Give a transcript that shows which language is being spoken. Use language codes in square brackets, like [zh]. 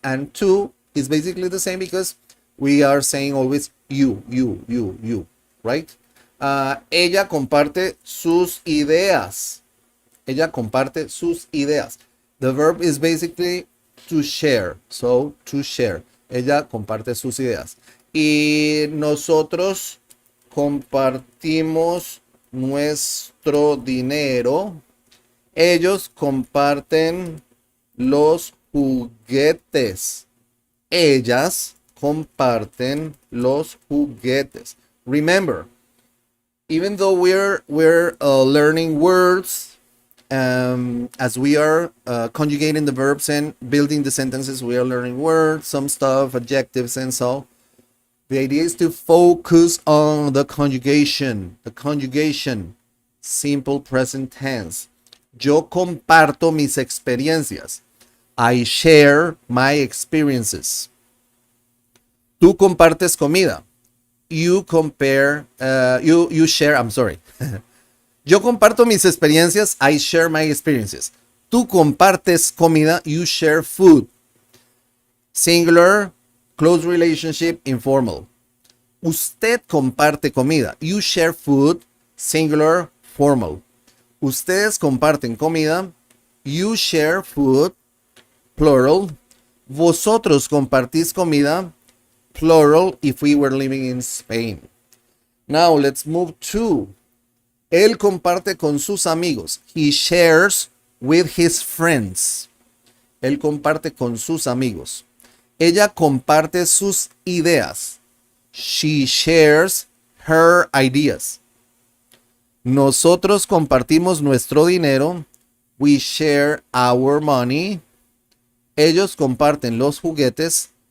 [en] And to is basically the same because we are saying always you, right? [es] Ella comparte sus ideas. Ella comparte sus ideas. [en] The verb is basically to share. So, to share. [es] Ella comparte sus ideas. Y nosotros compartimos nuestro dinero. Ellos comparten los juguetes. Ellas comparten los juguetes. [en] Remember, even though we're learning words, as we are conjugating the verbs and building the sentences, we are learning words, some stuff, adjectives, and so. The idea is to focus on the conjugation. The conjugation, simple present tense. [es] Yo comparto mis experiencias. [en] I share my experiences. [es] Tú compartes comida. [en] You compare, you share, I'm sorry. [es] Yo comparto mis experiencias. [en] I share my experiences. [es] Tú compartes comida. [en] You share food. Singular, close relationship, informal. [es] Usted comparte comida. [en] You share food. Singular, formal. [es] Ustedes comparten comida. [en] You share food. Plural. [es] Vosotros compartís comida. [en] Plural if we were living in Spain. Now let's move to. [es] Él comparte con sus amigos. [en] He shares with his friends. [es] Él comparte con sus amigos. Ella comparte sus ideas. [en] She shares her ideas. [es] Nosotros compartimos nuestro dinero. [en] We share our money. [es] Ellos comparten los juguetes.